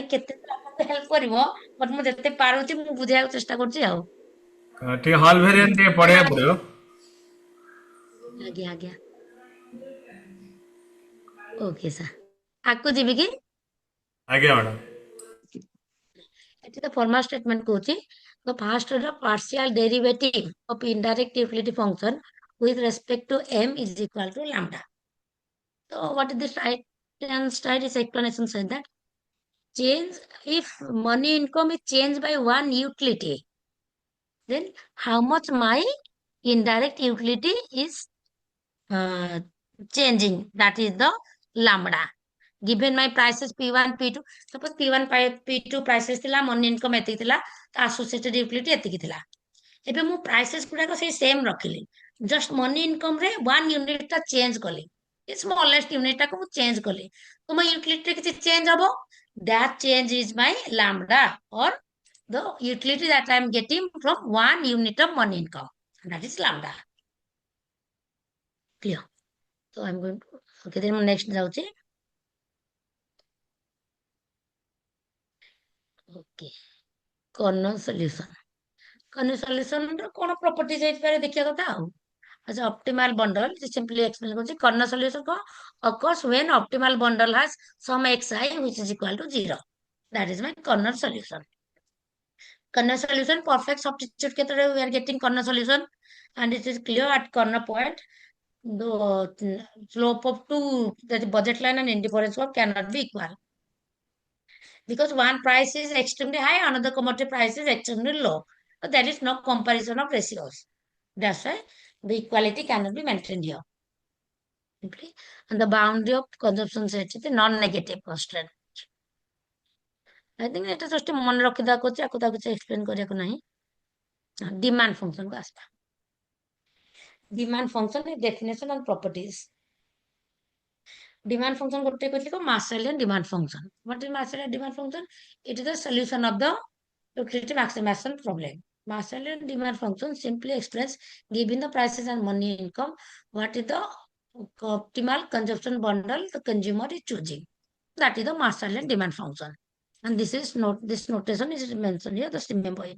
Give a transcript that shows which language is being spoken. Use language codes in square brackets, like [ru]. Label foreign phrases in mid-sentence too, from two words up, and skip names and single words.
[or] ଜାଣିନି କେତେ ଆପଣଙ୍କୁ ହେଲ୍ପ କରିବ, ବଟ୍ ମୁଁ ଯେତେ ପାରୁଛି ମୁଁ ବୁଝେଇବାକୁ ଚେଷ୍ଟା କରୁଛି ଆଉ। ଟିକେ ହଲ୍ ଭେରିଏଣ୍ଟ ଟିକେ ପଢିବାକୁ ପଡିବ। ଆଜ୍ଞା ଆଜ୍ଞା, [en] okay sir, [or] ଆଗକୁ ଯିବି କି? ଆଜ୍ଞା ମ୍ୟାଡ଼ାମ। ଏଠି ତ [en] formal statement [or] କହୁଛି, [en] the first order partial derivative of indirect utility function with respect to m is equal to lambda. So what is this right hand side is explanation said that change, if money income is changed by one utility, then how much my indirect utility is uh, changing, that is the lambda. Given my prices P1 P2, suppose P1 P2 prices ଥିଲା, money income [or] ଏତିକି ଥିଲା, ତ [en] associated utility [or] ଏତିକି ଥିଲା। ଏବେ ମୁଁ ପ୍ରାଇସେସ୍ ଗୁଡାକ ସେଇ ସେମ୍ ରଖିଲି, [en] just money income [or] ରେ [en] one unit [or] ଟା ଚେଞ୍ଜ କଲି, [en] smallest unit [or] ଟାକୁ ମୁଁ ଚେଞ୍ଜ କଲି, ତ ମୋ ୟୁଟିଲିଟି କିଛି ଚେଞ୍ଜ ହବ, [en] that change is my lambda or the utility that I am getting from one unit of money income, that is lambda. Clear? So I am going to, okay, then next ଯାଉଛି। okay, corner solution. corner solution [or] କଣ ପ୍ରପର୍ଟିଜ ହେଇପାରେ ଦେଖିବା କଥା ଆଉ। [en] as optimal bundle, simply explain କରୁଛି, corner solution କଣ? occurs when optimal bundle has some xi which is equal to 0, that is my Corner solution. Corner solution, perfect substitute केतरे we are getting corner solution, and it is clear at corner point the slope of two, the budget line and indifference curve cannot be equal, because one price is extremely high, another commodity price is extremely low, so there is no comparison of ratios. That's why the equality cannot be maintained here. Simply, and the boundary of consumption set is non-negative constraint. I think [or] এটা just মনে ରଖିଦେବା କହୁଛି, ଆକୁ ତାକୁ କିଛି ଏକ୍ସପ୍ଲେନ କରିବାକୁ ନାହିଁ। [en] demand function [or] କୁ ଆସିବା। [en] demand function definition and properties. Demand function [or] ଗୋଟେ କହିଥିଲି କଣ? [en] Marshallian demand function. What is Marshallian demand function? It is the solution of the utility maximization problem. Marshallian demand function simply express, given the prices and money income, what is the optimal consumption bundle the consumer is choosing. That is the Marshallian demand function. And this notation is mentioned here, just remember it.